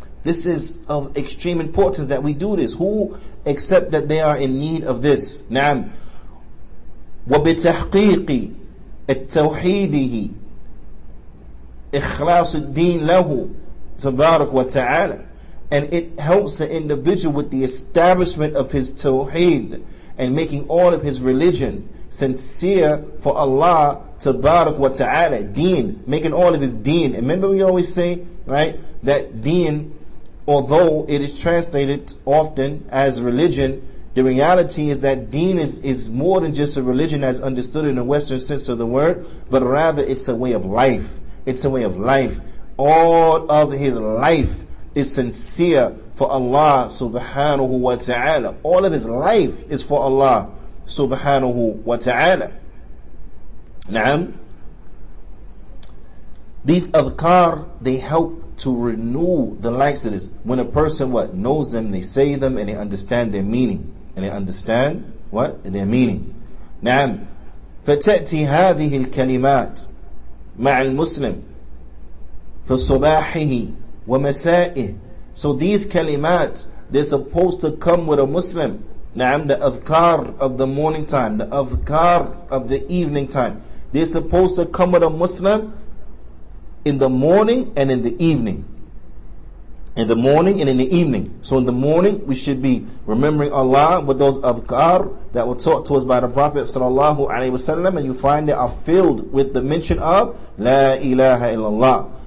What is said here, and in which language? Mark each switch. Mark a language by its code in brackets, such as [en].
[en] This is of extreme importance that we do this. Who accept that they are in need of this? [ar] Naam. وبتحقيق التوحيده إخلاص الدين له تبارك وتعالى. [en] And it helps the individual with the establishment of his tawheed and making all of his religion sincere for Allah tabarak wa ta'ala. Deen, making all of his deen. And remember we always say, right, that deen, although it is translated often as religion, the reality is that deen is more than just a religion as understood in the Western sense of the word, but rather it's a way of life. It's a way of life. All of his life is sincere for Allah subhanahu wa ta'ala. All of his life is for Allah subhanahu wa ta'ala. Naam. These adhkar, they help to renew the likes of this. When a person knows them, they say them, and they understand their meaning. And they understand their meaning. [ar] نعم. فتأتي هذه الكلمات مع المسلم في صباحه ومسائه. [en] So these kalimat, they're supposed to come with a Muslim. [ar] نعم. [en] The adhkar of the morning time, the adhkar of the evening time. They're supposed to come with a Muslim in the morning and in the evening. In the morning and in the evening. So in the morning we should be remembering Allah with those adhkar that were taught to us by the Prophet sallallahu alaihi wasallam, and you find they are filled with the mention of La ilaha illallah.